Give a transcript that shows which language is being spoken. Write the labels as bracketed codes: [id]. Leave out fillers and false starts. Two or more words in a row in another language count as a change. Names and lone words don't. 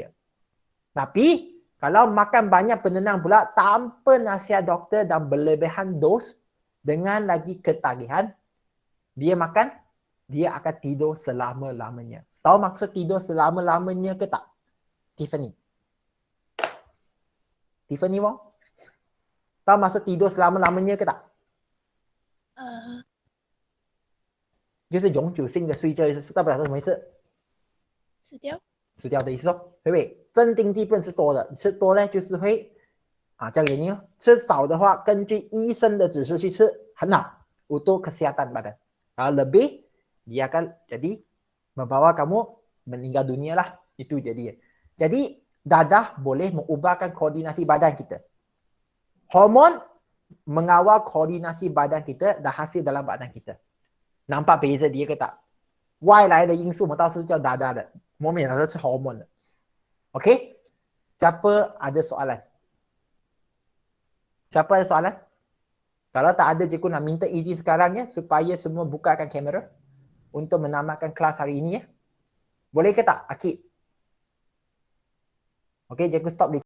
[ms] Tapi kalau makan banyak penenang pula tanpa nasihat doktor dan berlebihan dos dengan lagi ketagihan, dia makan, dia akan tidur selama-lamanya. Tahu maksud tidur selama-lamanya ke tak? Tiffany Wong? Tahu maksud tidur selama-lamanya ke tak? [zh] 就是永久性的睡觉，代表什么意思？死掉。死掉的意思哦，对不对？镇定剂不能吃多的，吃多呢就是会这个原因哦。吃少的话，根据医生的指示去吃很好 [ms] untuk kesehatan badan. Kalau lebih dia akan jadi membawa kamu meninggal dunia lah. Itu jadi. Jadi dadah boleh mengubahkan koordinasi badan kita. Hormon mengawal koordinasi badan kita dan hasil dalam badan kita. Nampak beza dia ke tak? [zh] 外来的因素我们倒是叫dadah的，我们也是吃 hormon 的。OK？ [ms] Siapa ada soalan? Siapa ada soalan? Kalau tak ada, cikgu nak minta izin sekarang ya, supaya semua bukakan kamera untuk menamatkan kelas hari ini ya. Boleh ke tak, Akid? Okay, cikgu stop